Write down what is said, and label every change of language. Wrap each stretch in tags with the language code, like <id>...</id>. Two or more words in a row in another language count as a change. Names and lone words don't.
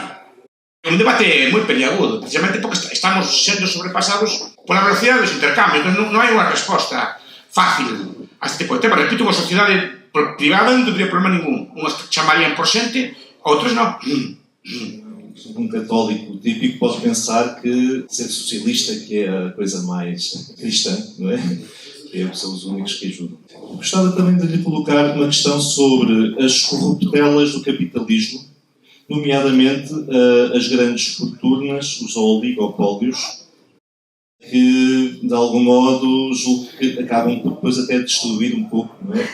<gl>É un debate moi peliagudo, precisamente porque estamos sendo sobrepasados pola velocidade dos intercambios. Non hai unha resposta fácil a este tipo de tema. Repito, unha sociedade privada non tendría problema ningún. Unhas chamarían por xente, outros non.</gl> <pt>Um católico típico pode pensar que ser socialista que é a coisa mais cristã, não é? Que são os únicos que ajudam. Gostava também de lhe colocar uma questão sobre as corruptelas do capitalismo, nomeadamente as grandes fortunas, os oligopólios, que de algum modo julgo que acabam por depois até destruir um pouco, não é?</pt>